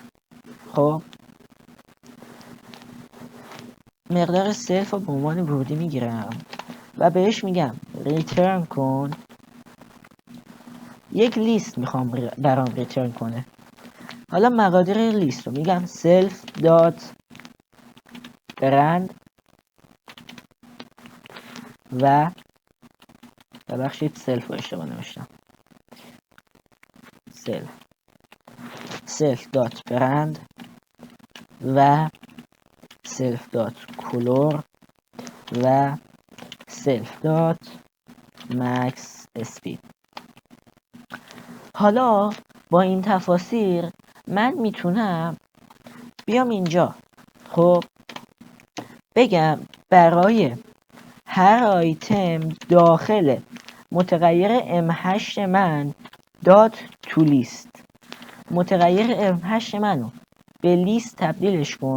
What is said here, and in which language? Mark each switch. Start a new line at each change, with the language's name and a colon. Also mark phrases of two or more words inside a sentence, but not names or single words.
Persian: خب مقدار سلف رو به عنوان ورودی میگیرم و بهش میگم ریترن کن یک لیست، میخوام برام ریترن کنه. حالا مقادیر لیست رو میگم
English: self dot brand
Persian: و ببخشید self رو اشتباه نوشتم،
English: self dot brand و self dot color و self dot max speed.
Persian: حالا با این تفاصیل من میتونم بیام اینجا خب بگم برای هر آیتم داخل متغیر M8 من دات تو لیست، متغیر M8 منو به لیست تبدیلش کن.